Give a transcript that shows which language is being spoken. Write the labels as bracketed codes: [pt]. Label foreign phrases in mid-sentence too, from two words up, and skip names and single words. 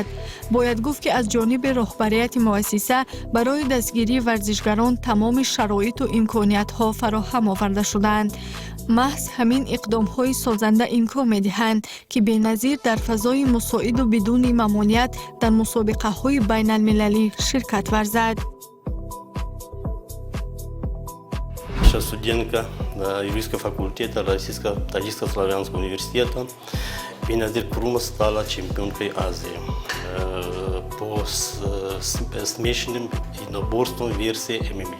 [fa] باید گفت که از جانب رهبریت مؤسسه برای دستگیری ورزشگران تمام شرایط و امکانیت‌ها فراهم آورده شدند. محض همین اقدام‌های سازنده امکان می‌دهند که بینظیر در فضای مساعد و بدون ممانعت در مسابقه‌های بین‌المللی شرکت ورزد. [ru] Студентка юридического факультета Российско-Таджикско-Славянского университета Беназир Курумова стала чемпионкой Азии по смешанным единоборствам версии ММА.